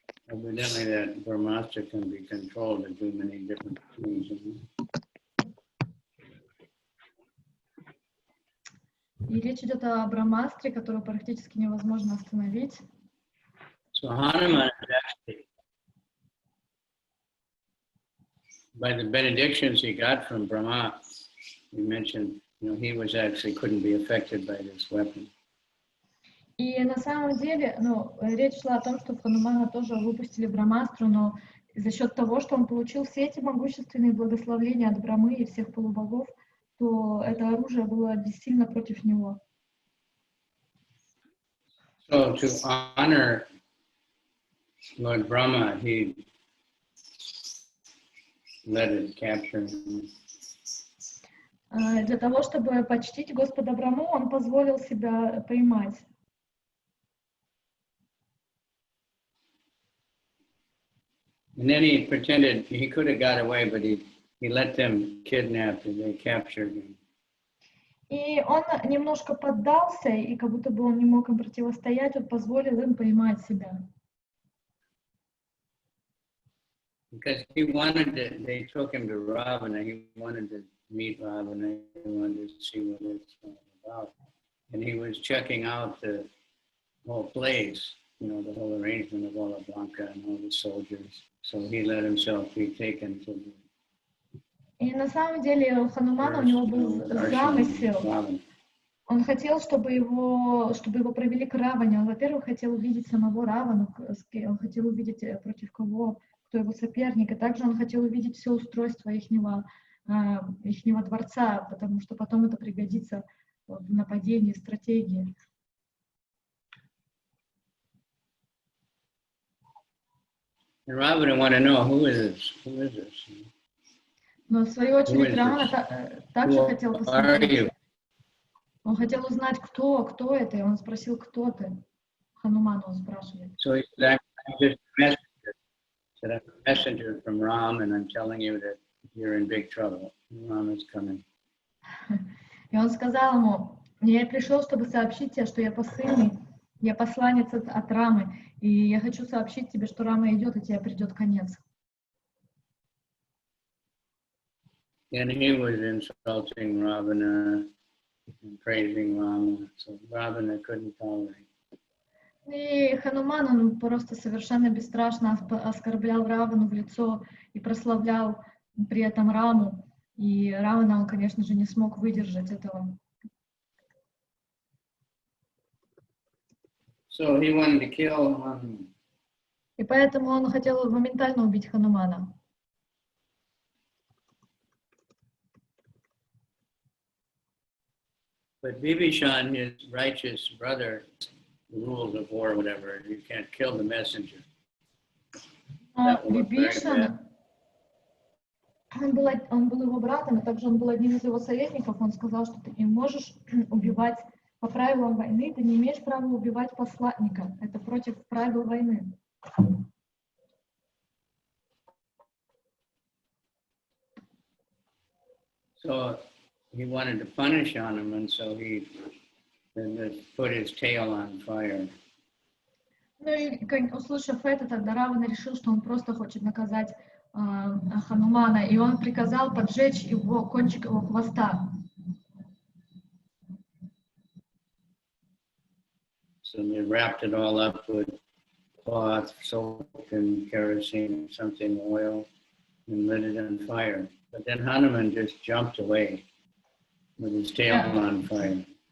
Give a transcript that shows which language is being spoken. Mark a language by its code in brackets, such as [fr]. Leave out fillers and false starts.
[en] Evidently that Brahmastra can be controlled to do many different things. [ru] И речь идет о Брахмастре, которую практически невозможно остановить. [en] So Hanuman actually, by the benedictions he got from Brahma, we mentioned, he was actually couldn't be affected by this weapon. [ru] И на самом деле, речь шла о том, что в Ханумана тоже выпустили Брахмастру, но за счет того, что он получил все эти могущественные благословения от Брамы и всех полубогов, то это оружие было бессильно против него. [en] So to honor Lord Rama, he let it capture him. [ru] Для того, чтобы почтить Господа Раму, он позволил себя поймать. [en] And then he pretended he could have got away, but he let them kidnap him. They captured him. [ru] И он немножко поддался, и как будто бы он не мог им противостоять, он позволил им поймать себя. [en] Because he wanted to, they took him to Ravana, he wanted to meet Ravana, he wanted to see what it's all about. And he was checking out the whole place, you know, the whole arrangement of all the Blanca and all the soldiers. So he let himself be taken to the [ru] И на самом деле у Ханумана у него был замысел. Он хотел, чтобы его провели к Раване. Он, во-первых, хотел увидеть самого Равану, он хотел увидеть, против кого, кто его соперник. И также он хотел увидеть все устройство ихнего дворца, потому что потом это пригодится в нападении, стратегии. [en] And Ravana wanted to know, who is this? [ru] Но в свою очередь Рамана также хотел посмотреть. Он хотел узнать, кто это, и он спросил, кто ты. Ханумана он спрашивает. [en] So he said, I'm just a messenger from Ram, and I'm telling you that you're in big trouble. Ram is coming. [ru] И он сказал ему, я пришел, чтобы сообщить тебе, что я посыльный, я посланец от Рамы, и я хочу сообщить тебе, что Рама идет, и тебе придет конец. [en] And he was insulting Ravana and praising Rama, so Ravana couldn't tolerate. [ru] И Хануман, он просто совершенно бесстрашно оскорблял Равану в лицо и прославлял при этом Раму. И Равана, он, конечно же, не смог выдержать этого. [en] So he wanted to kill Hanuman. [ru] И поэтому он хотел моментально убить Ханумана. [en] But Vibhishan, his righteous brother, the rules of war, whatever, you can't kill the messenger. [ru] Вибишан, он был его братом, и также он был одним из его советников. Он сказал, что ты не можешь убивать по правилам войны, ты не имеешь права убивать посланника. Это против правил войны. [en] So he wanted to punish Hanuman, so he put his tail on fire. [ru] Ну и, услышав это, тогда Равана решил, что он просто хочет наказать Ханумана, и он приказал поджечь его кончик его хвоста. [en] So they wrapped it all up with cloth, soap, and kerosene, something, oil, and lit it on fire. But then Hanuman just jumped away with his tail on fire.